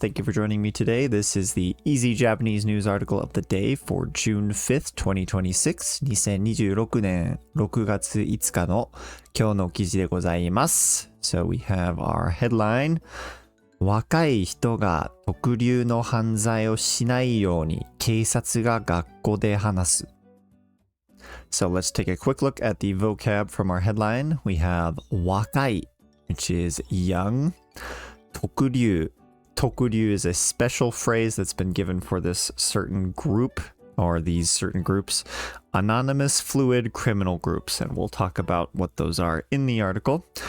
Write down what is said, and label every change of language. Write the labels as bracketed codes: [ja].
[en] Thank you for joining me today. This is the Easy Japanese News article of the day for June 5th, 2026. [ja] 2026年6月5日の今日の記事でございます。 [en] So we have our headline. [ja] 若い人が特留の犯罪をしないように警察が学校で話す。 [en] So let's take a quick look at the vocab from our headline. We have 若い, which is young. [ja] 特留. [en] 特留 is a special phrase that's been given for this certain group or these certain groups. Anonymous fluid criminal groups. And we'll talk about what those are in the article.